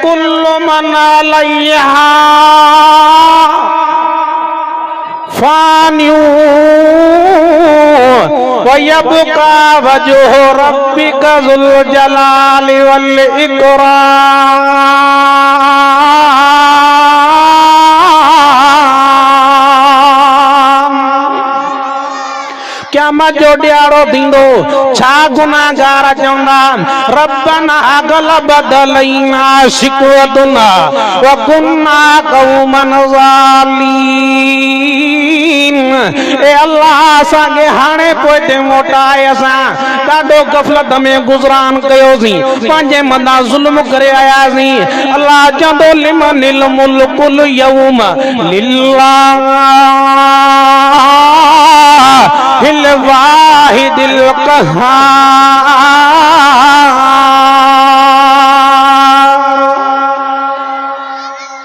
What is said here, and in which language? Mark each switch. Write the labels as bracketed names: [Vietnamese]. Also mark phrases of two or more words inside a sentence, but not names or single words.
[Arabic] كل من عليها فان ويبقى وجه ربك ذو الجلال والإكرام. [Sindhi] क्या मजो ॾियारो थींदो छा गुनाहगार चवंदा [Arabic] ربنا غلبت علينا شقوتنا وكنا قوما ظالمين. [Sindhi] ए अल्लाह असांखे हाणे पोइते मोटाए असां ॾाढो गफ़लत में गुज़रान कयोसीं पंहिंजे मथां ज़ुल्म करे आयासीं। अल्लाह चवंदो [Arabic] لمن الملك اليوم لله الواحد القهار.